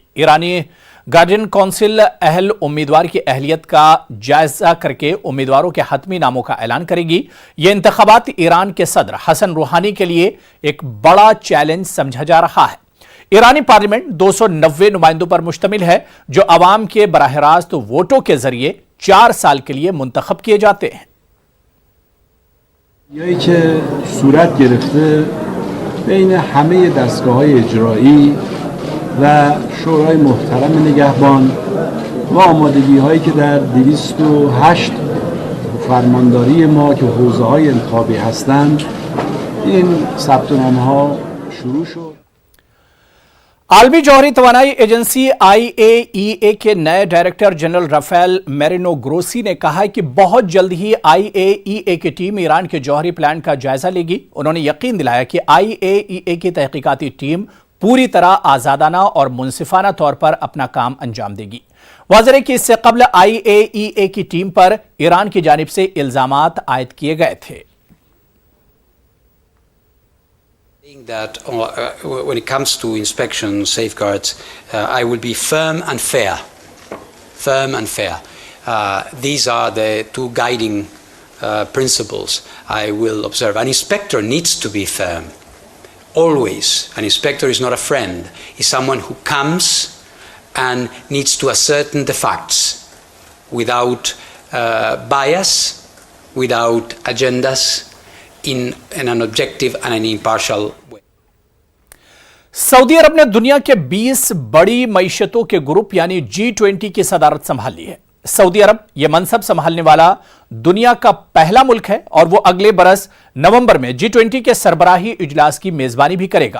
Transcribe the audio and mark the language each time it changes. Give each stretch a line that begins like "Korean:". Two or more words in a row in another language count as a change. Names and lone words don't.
Urdu: ایرانی گارڈین کونسل اہل امیدوار کی اہلیت کا جائزہ کرکے امیدواروں کے حتمی ناموں کا اعلان کرے گی. یہ انتخابات ایران کے صدر حسن روحانی کے لیے ایک بڑا چیلنج سمجھا جا رہا ہے. ایرانی پارلیمنٹ 290 نمائندوں پر مشتمل ہے، جو عوام کے براہ راست ووٹوں کے ذریعے 4 سال کے لیے منتخب کیے جاتے ہیں.
Persian: یایی که صورت گرفته بین همه دستگاه‌های اجرایی و شورای محترم نگهبان و آمادگی‌هایی که در 208 فرمانداری ما که حوزه‌های انتخابی هستند این ثبت‌نامه‌ها شروع شد.
Urdu: عالمی جوہری توانائی ایجنسی IAEA کے نئے
English: director general
Urdu: رافیل میرینو گروسی نے کہا ہے کہ بہت جلد ہی IAEA کی ٹیم ایران کے جوہری پلانٹ کا جائزہ لے گی. انہوں نے یقین دلایا کہ IAEA کی تحقیقاتی ٹیم پوری طرح آزادانہ اور منصفانہ طور پر اپنا کام انجام دے گی. واضح ہے کہ اس سے قبل IAEA کی ٹیم پر ایران کی جانب سے الزامات عائد کیے گئے تھے.
English: That when it comes to inspection safeguards, I will be firm and fair. Firm and fair. These are the two guiding principles I will observe. An inspector needs to be firm. Always. An inspector is not a friend. He's someone who comes and needs to ascertain the facts without bias, without agendas, in an objective and an impartial way.
Urdu: سعودی عرب نے دنیا کے 20 بڑی معیشتوں کے گروپ یعنی G20 کی صدارت سنبھال لی ہے. سعودی عرب یہ منصب سنبھالنے والا دنیا کا پہلا ملک ہے اور وہ اگلے برس نومبر میں G20 کے سربراہی اجلاس کی میزبانی بھی کرے گا.